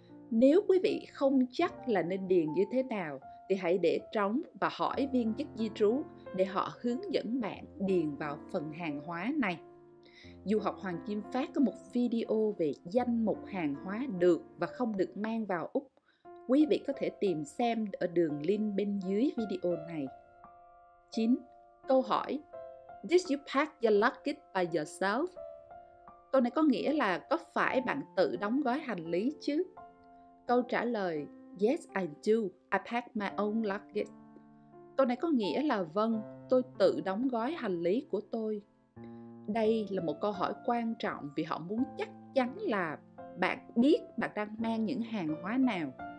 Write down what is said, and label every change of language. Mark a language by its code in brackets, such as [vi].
[vi] Nếu quý vị không chắc là nên điền như thế nào thì hãy để trống và hỏi viên chức di trú để họ hướng dẫn bạn điền vào phần hàng hóa này. Du học Hoàng Kim Phát có một video về danh mục hàng hóa được và không được mang vào Úc. Quý vị có thể tìm xem ở đường link bên dưới video này. 9. Câu hỏi: [en] Did you pack your luggage by yourself? [vi] Câu này có nghĩa là có phải bạn tự đóng gói hành lý chứ? Câu trả lời: [en] Yes, I do. I pack my own luggage. [vi] Câu này có nghĩa là vâng, tôi tự đóng gói hành lý của tôi. Đây là một câu hỏi quan trọng vì họ muốn chắc chắn là bạn biết bạn đang mang những hàng hóa nào.